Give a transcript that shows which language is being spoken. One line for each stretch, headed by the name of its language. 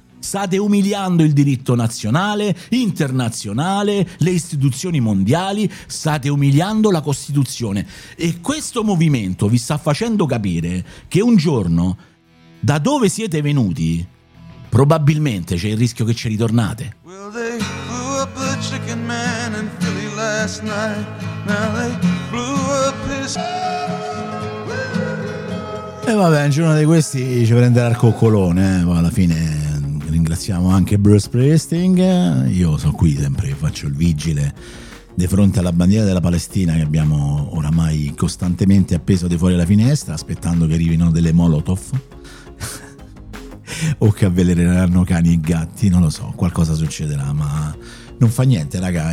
Italian: State umiliando il diritto nazionale, internazionale, le istituzioni mondiali, state umiliando la Costituzione, e questo movimento vi sta facendo capire che un giorno, da dove siete venuti, probabilmente c'è il rischio che ci ritornate.
English: Well, they blew up the chicken man in Philly last night. Now they blew up his...
Italian: E vabbè, un giorno di questi ci prenderà il coccolone, ma alla fine ringraziamo anche Bruce Springsteen. Io sono qui sempre, faccio il vigile di fronte alla bandiera della Palestina che abbiamo oramai costantemente appeso di fuori la finestra, aspettando che arrivino delle Molotov o che avveleneranno cani e gatti, non lo so, qualcosa succederà, ma non fa niente, raga.